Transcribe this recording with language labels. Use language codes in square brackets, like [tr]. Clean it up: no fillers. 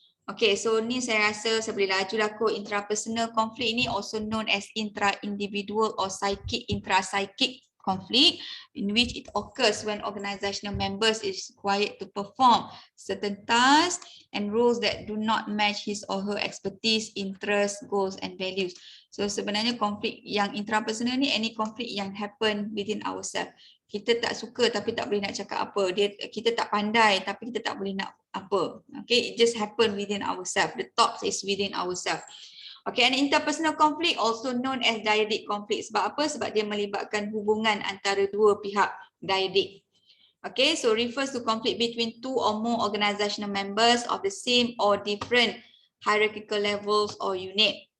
[ms] Okay, so ni saya rasa saya boleh laju lah kot. [en] Intrapersonal conflict ni also known as intra-individual or psychic, intra-psychic conflict, in which it occurs when organizational members is required to perform certain tasks and roles that do not match his or her expertise, interests, goals and values. [ms] So sebenarnya konflik yang intrapersonal ni any konflik yang [en] happen within ourselves. [ms] Kita tak suka tapi tak boleh nak cakap apa. Kita tak pandai tapi kita tak boleh nak apa. [en] Okay, it just happen within ourselves. The thoughts is within ourselves. Okay, and interpersonal conflict also known as dyadic conflict. [ms] Sebab apa? Sebab dia melibatkan hubungan antara 2 pihak, dyadic. [en] Okay, so refers to conflict between 2 or more organizational members of the same or different hierarchical levels or unit.